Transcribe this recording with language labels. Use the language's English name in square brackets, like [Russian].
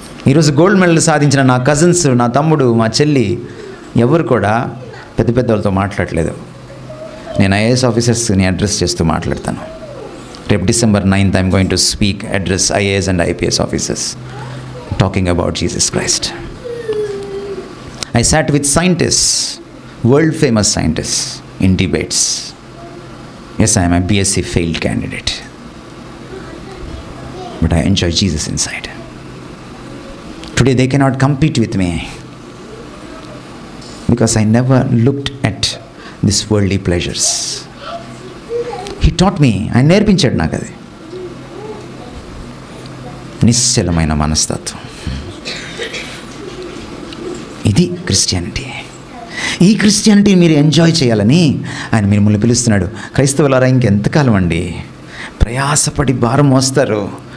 [Telugu] ఈరోజు gold medal సాధించిన నా కజిన్స్, నా తమ్ముడు, మా చెల్లి ఎవరు కూడా పెద్ద పెద్ద వాళ్ళతో మాట్లాడలేదు. నేను ఐఏఎస్ ఆఫీసర్స్ని అడ్రస్ చేస్తూ మాట్లాడతాను. రేపు [English] December 9th I'm going to speak, address IAS and IPS officers talking about Jesus Christ. I sat with scientists, world famous scientists, in debates. Yes, I am a BSc failed candidate, but I enjoy Jesus inside. Today they cannot compete with me because I never looked at these worldly pleasures. He taught me, [Telugu] ఆయన నేర్పించాడు నాకు అది, నిశ్చలమైన మనస్తత్వం. ఇది Christianity. ఈ Christianity మీరు enjoy చేయాలని ఆయన మిమ్మల్ని పిలుస్తున్నాడు. క్రైస్తవులారా, ఇంకెంతకాలం అండి ప్రయాసపడి భారం మోస్తారు?